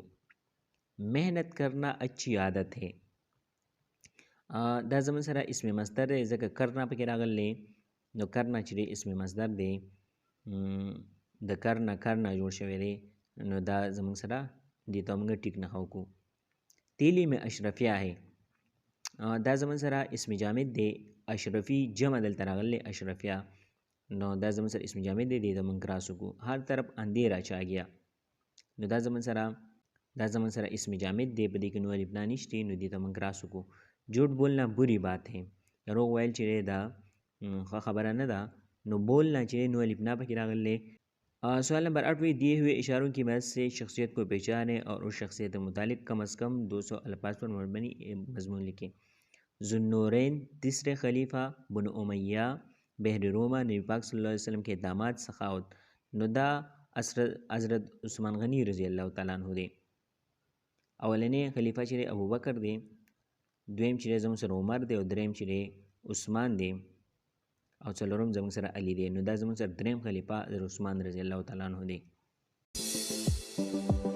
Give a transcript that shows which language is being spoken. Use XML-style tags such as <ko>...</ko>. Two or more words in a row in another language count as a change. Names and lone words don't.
<ur>محنت کرنا اچھی عادت ہے.</ur> <ps>دا زموږ سره اسم مصدر دی ځکه کرنا پکې راغلی. نو کرنا چې دی اسم مصدر دی د کرنا جوړ شوی دی. نو دا زموږ سره دې ته موږ ټیک نښه وکړو.</ps> <ur>تیلی میں اشرفیہ ہے.</ur> <ps>دا زموږ سره اسم جامد دی. اشرفی جمع دلته راغلی اشرفیہ. نو دا زموږ سره اسم جامد دی. دې ته موږ کراس وکړو.</ps> <ur>هر طرف اندھیرا چھا گیا.</ur> <ps>نو دا زموږ سره اسم جامد دی. په دې کې نو الف نا نشته نو دې ته موږ کراس وکړو.</ps> <ur>جھوٹ بولنا بری بات ہے.</ur> <ps>دروغ ویل چې دا ښه خبره نه ده. نو بولنا چې نو الف نا پکې راغلی.</ps> <ur>سوال نمبر 8 دیے ہوئے اشاروں کی مدد سے شخصیت کو پہچانیں اور اس شخصیت کے متعلق کم از کم 200 الفاظ پر مبنی مضمون لکھیں. ذوالنورین تیسرے خلیفہ، بنو امیہ، بحر روما، نبی پاک</ur> <ar>صلی اللہ علیہ وسلم</ar> <ur>کے داماد، سخاوت.</ur> <ps>نو دا حضرت عثمان غنی</ps> <ar>رضی اللہ تعالیٰ عنہ</ar> <ps>دی. اولنی خلیفہ چې ابو بکر دی، دویم چې زموږ سره عمر دی او دریم چې عثمان دی او څلورم زموږ سره علي دی. نو دا زموږ سره دریم خلیفه حضرت عثمان</ps> <ar>رضی الله تعالی عنه</ar> <ps>دی.</ps>